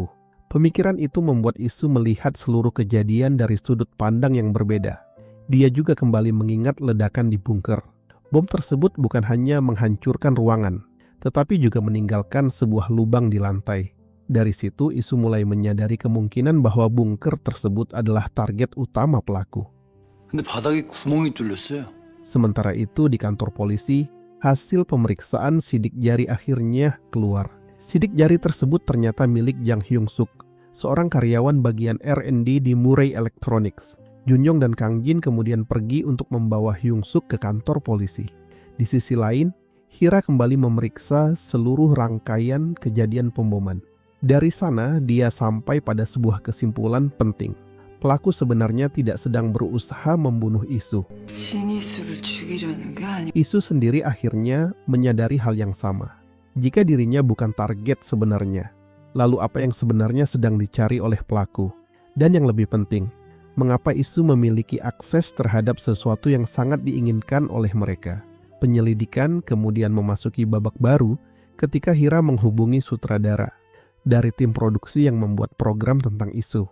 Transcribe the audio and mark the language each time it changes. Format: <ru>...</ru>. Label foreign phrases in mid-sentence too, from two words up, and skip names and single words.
<id>Pemikiran itu membuat Isu melihat seluruh kejadian dari sudut pandang yang berbeda. Dia juga kembali mengingat ledakan di bunker. Bom tersebut bukan hanya menghancurkan ruangan, tetapi juga meninggalkan sebuah lubang di lantai. Dari situ Isu mulai menyadari kemungkinan bahwa bunker tersebut adalah target utama pelaku.</id> <ko>근데 바닥에 구멍이 뚫렸어요.</ko> <id>Sementara itu di kantor polisi, hasil pemeriksaan sidik jari akhirnya keluar. Sidik jari tersebut ternyata milik Jang Hyung Suk, seorang karyawan bagian R&D di Murray Electronics. Junyoung dan Kang Jin kemudian pergi untuk membawa Hyung Suk ke kantor polisi. Di sisi lain, Hira kembali memeriksa seluruh rangkaian kejadian pemboman. Dari sana, dia sampai pada sebuah kesimpulan penting. Pelaku sebenarnya tidak sedang berusaha membunuh Isu.</id> <ko>진이수를 죽이려는 게 아니.</ko> <id>Isu sendiri akhirnya menyadari hal yang sama. Jika dirinya bukan target sebenarnya, lalu apa yang sebenarnya sedang dicari oleh pelaku? Dan yang lebih penting, mengapa Isu memiliki akses terhadap sesuatu yang sangat diinginkan oleh mereka? Penyelidikan kemudian memasuki babak baru ketika Hira menghubungi sutradara dari tim produksi yang membuat program tentang Isu.</id>